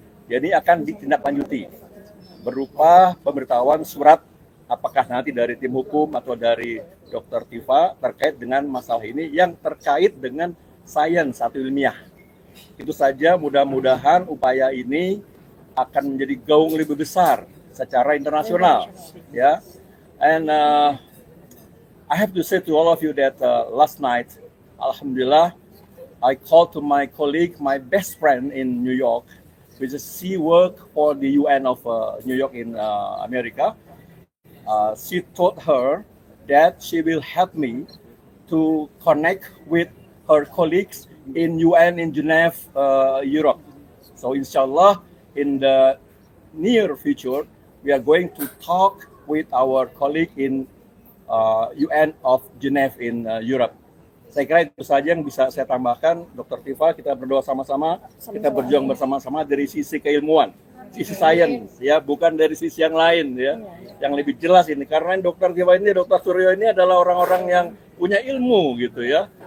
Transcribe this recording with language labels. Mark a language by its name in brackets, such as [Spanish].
[Indonesian] Jadi akan ditindaklanjuti berupa pemberitahuan surat apakah nanti dari tim hukum atau dari Dr. Tifa terkait dengan masalah ini yang terkait dengan sains atau ilmiah. Itu saja, mudah-mudahan upaya ini akan menjadi gaung lebih besar secara internasional ya. [English] And I have to say to all of you that last night, alhamdulillah, I called to my colleague, my best friend in New York, which is she work for the UN of New York in America. She told her that she will help me to connect with her colleagues in UN in Geneva, Europe. So inshallah, in the near future, we are going to talk with our colleague in UN of Geneva in Europe. [Indonesian] Saya kira itu saja yang bisa saya tambahkan, Dr. Tifa. Kita berdoa sama-sama, kita berjuang bersama-sama dari sisi keilmuan, sisi sains, ya, bukan dari sisi yang lain, ya, yang lebih jelas ini. Karena Dr. Tifa ini, Dr. Suryo ini adalah orang-orang yang punya ilmu, gitu ya.